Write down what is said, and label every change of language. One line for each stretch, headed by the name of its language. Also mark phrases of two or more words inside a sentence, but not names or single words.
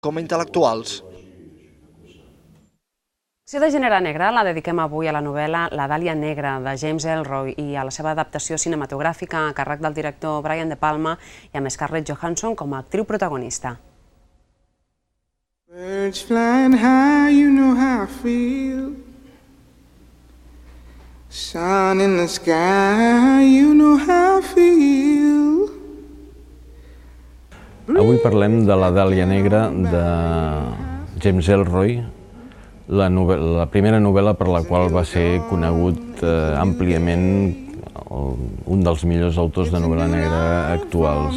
Catalan: com a intel·lectuals. L'acció de gènere negre la dediquem avui a la novel·la La Dàlia Negra, de James Ellroy, i a la seva adaptació cinematogràfica a càrrec del director Brian De Palma i amb Scarlett Johansson com a actriu protagonista.
English: Birds flying high, you know how I feel. Sun in the sky, you know how I feel.
Catalan: Avui parlem de La Dàlia Negra de James Ellroy, la primera novel·la per la qual va ser conegut àmpliament un dels millors autors de novel·la negra actuals.